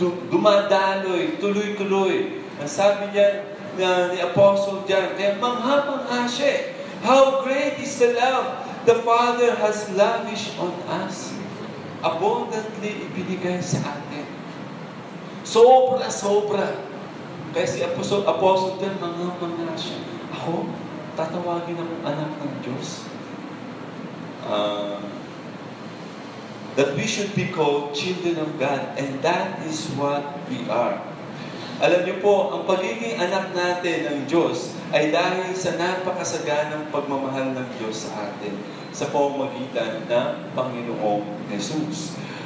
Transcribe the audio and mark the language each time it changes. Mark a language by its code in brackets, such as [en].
[tl] Dumadaloy, tuloy-tuloy. Ang sabi niya ni Apostle John, kaya mangha-mangha siya. [en] How great is the love the Father has lavished on us. [tl] Abundantly ibinigay sa atin. Sobra-sobra. Kaya si Apostle John, mangha-mangha siya. Ako, tatawagin akong anak ng Diyos. [en] That we should be called children of God, and that is what we are. [tl] Alam niyo po, ang pagiging anak natin ng Diyos ay dahil sa napakasaganang pagmamahal ng Diyos sa atin sa pamamagitan ng Panginoong Jesus.